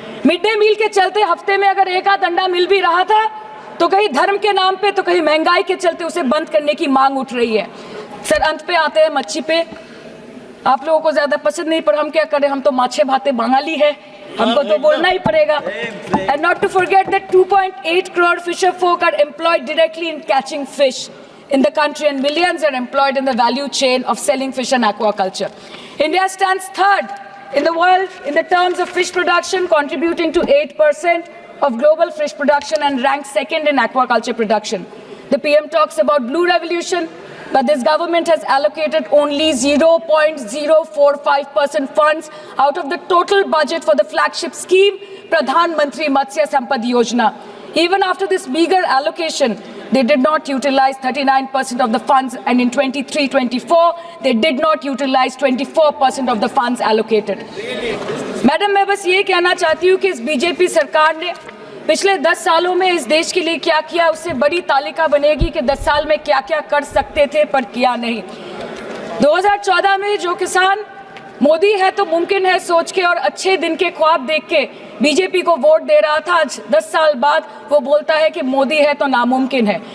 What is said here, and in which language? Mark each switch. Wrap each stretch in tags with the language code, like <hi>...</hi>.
<hi>Mid day meal के चलते हफ्ते में अगर एक आध अंडा मिल भी रहा था तो कहीं धर्म के नाम पे तो कहीं महंगाई के चलते उसे बंद करने की मांग उठ रही है। सर, अंत पे आते हैं मच्छी पे। आप लोगों को ज्यादा पसंद नहीं, पर हम क्या करें, हम तो माछे भाते बंगाली है, हमको तो बोलना ही पड़ेगा।</hi> <en>And not to forget that 2.8 crore fisher folk are employed directly in catching fish in the country and millions are employed in the value chain of selling fish and aquaculture. India stands 3rd in the world in the terms of fish production, contributing to 8% of global fish production and ranks 2nd in aquaculture production. The PM talks about blue revolution, but this government has allocated only 0.045% funds out of the total budget for the flagship scheme, Pradhan Mantri Matsya Sampad Yojana. Even after this meager allocation, they did not utilize 39% of the funds, and in 23-24, they did not utilize 24% of the funds allocated.</en> <hi>Madam, मैं बस ये कहना चाहती हूँ कि इस BJP सरकार ने पिछले 10 सालों में इस देश के लिए क्या किया, उससे बड़ी तालिका बनेगी कि 10 साल में क्या क्या कर सकते थे पर किया नहीं। 2014 में जो किसान मोदी है तो मुमकिन है सोच के और अच्छे दिन के ख्वाब देख के बीजेपी को वोट दे रहा था, आज 10 साल बाद वो बोलता है कि मोदी है तो नामुमकिन है।</hi>